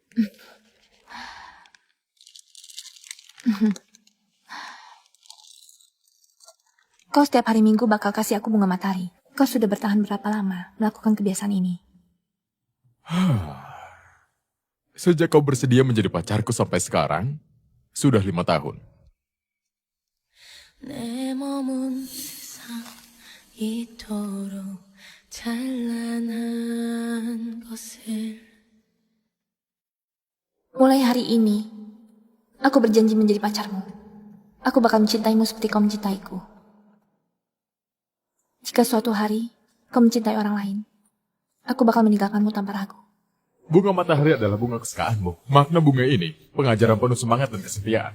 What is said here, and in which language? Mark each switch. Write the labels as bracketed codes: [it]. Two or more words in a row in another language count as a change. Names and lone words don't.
[id] Kau setiap hari Minggu bakal kasih aku bunga matahari. Kau sudah bertahan berapa lama melakukan kebiasaan ini? Sejak kau bersedia menjadi pacarku sampai sekarang, sudah 5 tahun. [ko] 내 몸은 세상 이토록 찬란한 것을 [id] Mulai hari ini, aku berjanji menjadi pacarmu. Aku bakal mencintaimu seperti kau mencintaiku. Jika suatu hari kau mencintai orang lain, aku bakal meninggalkanmu tanpa ragu. Bunga matahari adalah bunga kesukaanmu. Makna bunga ini, pengajaran penuh semangat dan kesetiaan.